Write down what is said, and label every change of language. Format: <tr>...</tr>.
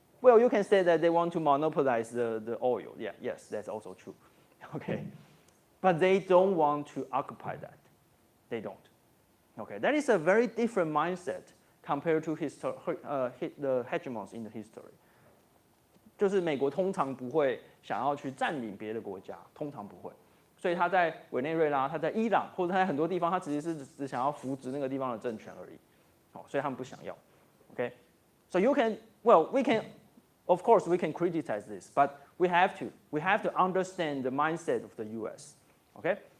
<en>Well, you can say that they want to monopolize the oil. Yeah, yes, that's also true. Okay. But they don't want to occupy that. They don't. Okay, that is a very different mindset compared to the hegemons in the history.</en> <zh>就是美国通常不会想要去占领别的国家，通常不会。所以他在委内瑞拉，他在伊朗，或者他在很多地方，他其实是只想要扶植那个地方的政权而已。所以他们不想要。</zh> <en>Okay, so you can, well, we can, of course, we can criticize this, but we have to understand the mindset of the U.S. Okay.</en>